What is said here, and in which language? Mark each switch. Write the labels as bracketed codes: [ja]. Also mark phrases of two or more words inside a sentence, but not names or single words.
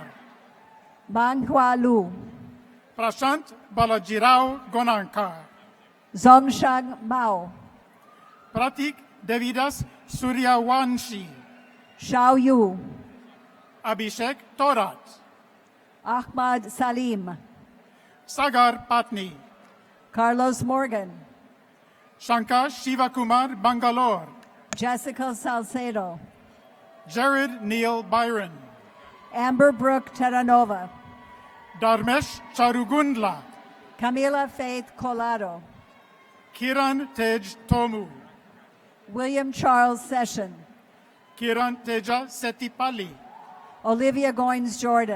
[en] Manghua Lu, Prashant Balajirao Gonankar, Zongshang Mao, Pratik Devidas Suryawanshi, Xiao Yu, Abhishek Torat, Ahmad Salim, Sagar Patni, Carlos Morgan, Shankar Shivakumar Bangalore, Jessica Salcedo, Jared Neil Byron, Amber Brooke Terranova, Dharmesh Charugundla, Camila Faith Colado, Kiran Tej Tomu, William Charles Session, Kiran Teja Setipalli, Olivia Goins Jordan,